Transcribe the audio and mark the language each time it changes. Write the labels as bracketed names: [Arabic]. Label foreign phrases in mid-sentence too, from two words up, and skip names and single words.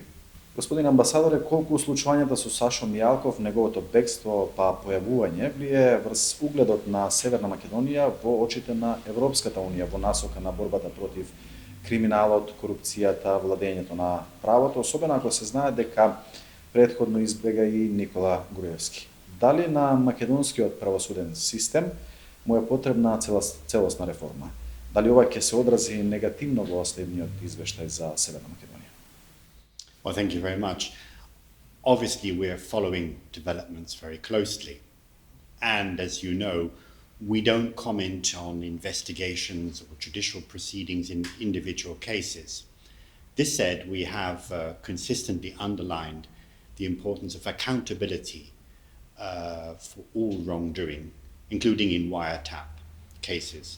[Macedonian] Господин амбасадоре, колку случувањата со Сашо Мијалков, неговото бегство па појавување влие врз угледот на Северна Македонија во очите на Европската унија во насока на борбата против криминалот, корупцијата, владењето на правото, особено ако се знае дека претходно избега и Никола Груевски. Дали на македонскиот правосуден систем му е потребна целосна реформа? Дали ова ќе се одрази негативно во следниот извештај за Северна Македонија? [English] Well, thank you very much. Obviously, we're following developments very closely. And as you know, we don't comment on investigations or judicial proceedings in individual cases. This said, we have consistently underlined the importance of accountability for all wrongdoing, including in wiretap cases.